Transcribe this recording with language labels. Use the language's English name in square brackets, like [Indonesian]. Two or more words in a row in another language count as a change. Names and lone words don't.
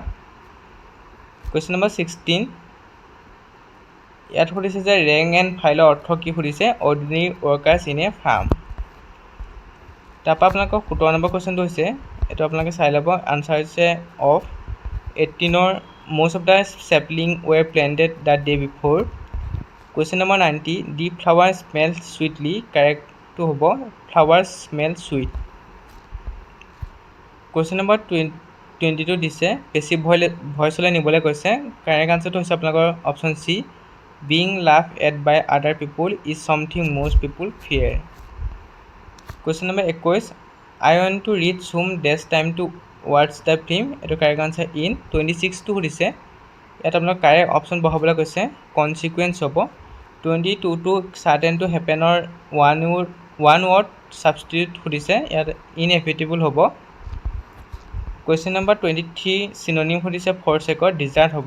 [Assamese] কুৱেশ্যন নম্বৰ 16 ইয়াত সুধিছে যে [English] rank and fileৰ [Assamese] অৰ্থ কি সুধিছে [English] ordinary workers in a firm. [Assamese] তাৰপৰা আপোনালোকৰ 17 নম্বৰ কুৱেশ্যনটো হৈছে এইটো আপোনালোকে চাই ল'ব, আনচাৰ হৈছে অফ। [English] 18ৰ most of the sapling were planted the day before. Question number 90 the flower smells sweetly, correctটো হ'ব flowers smell sweet. Question number 22 [Assamese] দিছে পেছিভ ভইচলৈ নিবলৈ কৈছে, কাৰেক্ট আনচাৰটো হৈছে আপোনালোকৰ অপশ্যন চি [English] being laughed at by other people is something most people fear. Question number 21 I want to reach home dash time to watch the film, এইটো correct answer in. [Assamese] 26টো সুধিছে ইয়াত আপোনালোক কাৰেক্ট অপশ্যন বহাবলৈ কৈছে কনচিকুৱেঞ্চ হ'ব। 22টো [English] sudden to happenৰ one word substitute [Assamese] সুধিছে, ইয়াত ইনএভিটেবল হ'ব। [English] question number [Assamese] 23 চিননিম সুধিছে [English] for sakeৰ desert [Assamese] হ'ব।